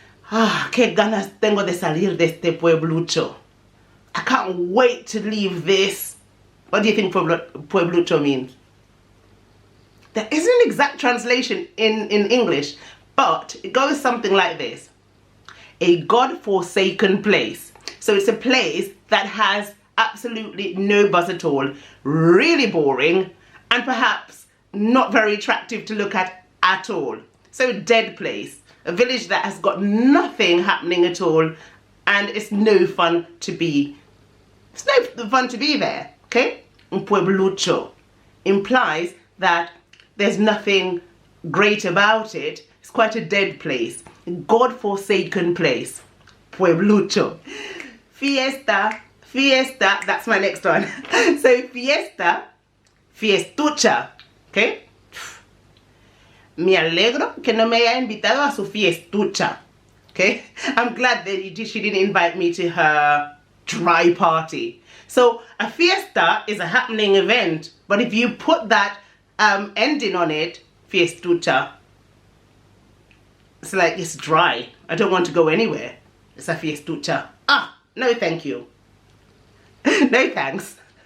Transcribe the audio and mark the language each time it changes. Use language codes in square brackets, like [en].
[es] Ah, qué ganas tengo de salir de este pueblucho. [en] I can't wait to leave this. What do you think pueblucho means? There isn't an exact translation in English, but it goes something like this. A God-forsaken place. So it's a place that has absolutely no buzz at all, really boring, and perhaps not very attractive to look at all. So a dead place. A village that has got nothing happening at all, and it's no fun to be. It's no fun to be there, okay? Un pueblucho implies that there's nothing great about it. It's quite a dead place. God-forsaken place. Pueblucho. Fiesta. Fiesta. That's my next one. So fiesta. Fiestucha. Okay? [es] Me alegro que no me haya invitado a su fiestucha. [en] Okay? I'm glad that she didn't invite me to her dry party. So a fiesta is a happening event, but if you put that ending on it, fiestucha, it's like it's dry. I don't want to go anywhere. It's a fiestucha. Ah, no thank you. No thanks.